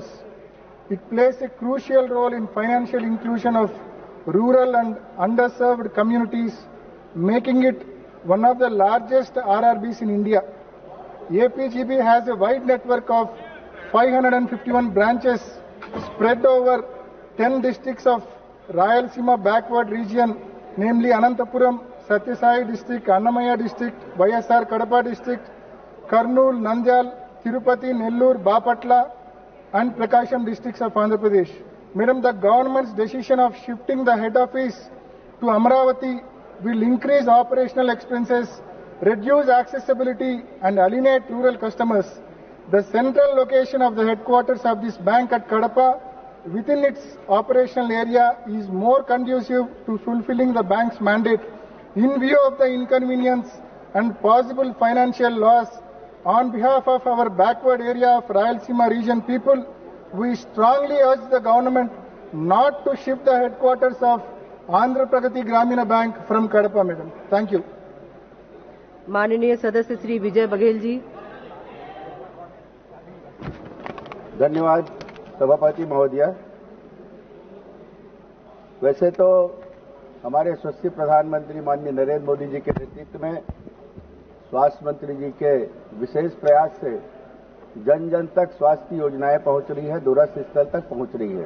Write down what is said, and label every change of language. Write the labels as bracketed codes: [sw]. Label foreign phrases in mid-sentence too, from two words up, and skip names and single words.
[en] It plays a crucial role in financial inclusion of rural and underserved communities, making it one of the largest RRBs in India. APGB has a wide network of 551 branches spread over 10 districts of Rayalaseema backward region, namely Anantapuram, Satyasai district, Annamaya district, YSR Kadapa district, Kurnool, Nandyal, Tirupati, Nellore, Bapatla and Prakasham districts of Andhra Pradesh. Madam, the government's decision of shifting the head office to Amravati will increase operational expenses, reduce accessibility and alienate rural customers. The central location of the headquarters of this bank at Kadapa within its operational area is more conducive to fulfilling the bank's mandate. In view of the inconvenience and possible financial loss, on behalf of our backward area of Rayalaseema region people, we strongly urge the government not to shift the headquarters of Andhra Pragati Gramina Bank from Kadapa, Madam. Thank you. [hi] माननीय सदस्य श्री विजय बघेल जी. धन्यवाद सभापति महोदय. वैसे तो हमारे यशस्वी प्रधानमंत्री माननीय नरेंद्र मोदी जी के नेतृत्व में स्वास्थ्य मंत्री जी के विशेष प्रयास से जन जन तक स्वास्थ्य योजनाएं पहुंच रही है, दूरस्थ स्थल तक पहुंच रही है.